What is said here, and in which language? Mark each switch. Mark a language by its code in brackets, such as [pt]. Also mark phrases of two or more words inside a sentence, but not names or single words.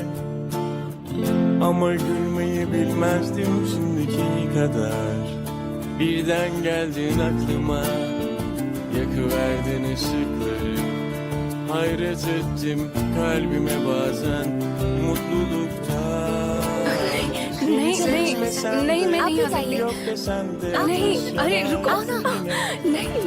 [tr] Ama gülmeyi bilmezdim şimdiki kadar. Birden geldin aklıma, yakıverdin ışıkları. Hayret ettim kalbime bazen mutluluktan. [hi] नहीं मैं नहीं आ सकती [tr] Yok desen de [hi] नहीं अरे रुको नहीं